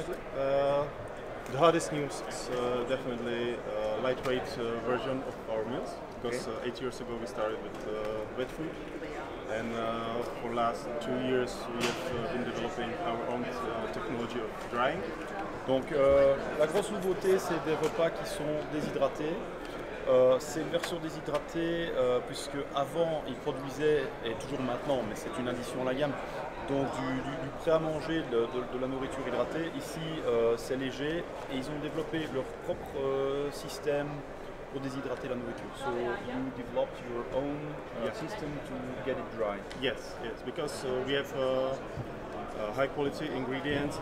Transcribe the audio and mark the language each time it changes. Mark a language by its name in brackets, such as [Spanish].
[English] definitely. The hottest news is definitely a lightweight version of our meals, because 8 years ago we started with wet food, and for last 2 years we have been developing our own technology of drying. [French] Donc la grosse nouveauté, c'est des repas qui sont déshydratés. C'est une version déshydratée puisque avant ils produisaient, et toujours maintenant, mais c'est une addition à la gamme, donc du prêt à manger, de la nourriture hydratée. Ici c'est léger et ils ont développé leur propre système pour déshydrater la nourriture. [English] So you developed your own system to get it dry. Yes, because we have high quality ingredients.